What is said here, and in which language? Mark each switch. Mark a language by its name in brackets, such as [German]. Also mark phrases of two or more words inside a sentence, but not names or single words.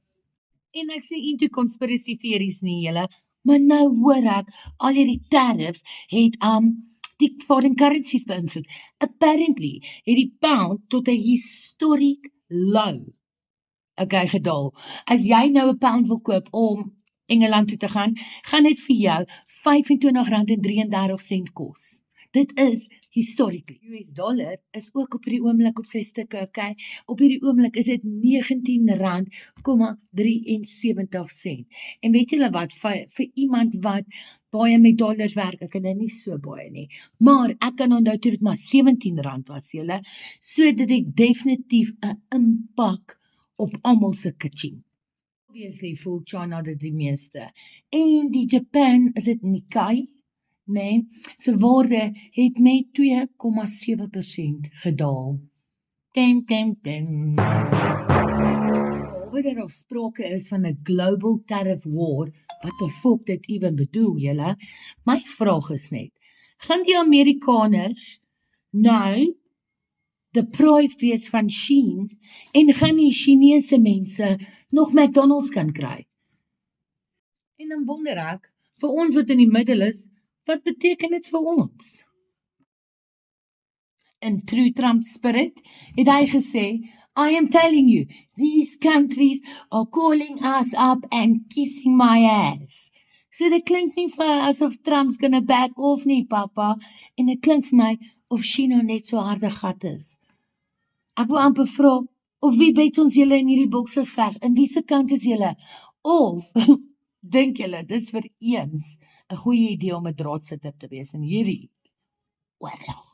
[Afrikaans] En ek sê [English] into conspiracy theories [Afrikaans] nie julle, maar nou hoor ek al hierdie tariffs het die [English] foreign currencies [Afrikaans] beïnvloed. Apparently het die pound tot 'n [English] historic low [Afrikaans] gedaal. As jy nou 'n pound wil koop om Engeland toe te gaan dit vir jou R25.33 kos. Dit is historically. [English] US dollar [Afrikaans] is ook op hierdie oomblik op sy stukke, okay? Op hierdie oomblik is dit R19,73. En weet julle wat, vir iemand wat baie met dollars werk, ek kan dit nie so baie nie, maar ek kan onthou toe dit maar R17 was julle, so dit het definitief 'n impak op almal se kitching. Obviously voel China dit die meeste. En die Japan, is dit Nikkei? Nee, sy waarde het met 2,7% gedaal. Behalwe dat daar sprake is van 'n [English] global tariff war, [Afrikaans] wat die volk dit ewen bedoel, julle? My vraag is net, gaan die Amerikaners nou deprived wees van Shein en gaan die Chinese mense nog McDonald's kan kry? En dan wonder ek, vir ons wat in die middel is, wat beteken dit vir ons? [English] In true Trump spirit [Afrikaans] het hy gesê, [English] I am telling you, these countries are calling us up and kissing my ass. [Afrikaans] So dit klink nie vir asof [English] Trump's gonna back off [Afrikaans] nie, papa, en dit klink vir my of China net so harde gat is. Ek wil amper vra, of wie bet ons julle in hierdie bokseveg, in wie se kant is julle? Of, dink julle, dis vir eens 'n goeie idee om 'n draadsitter te wees in hierdie oorlog?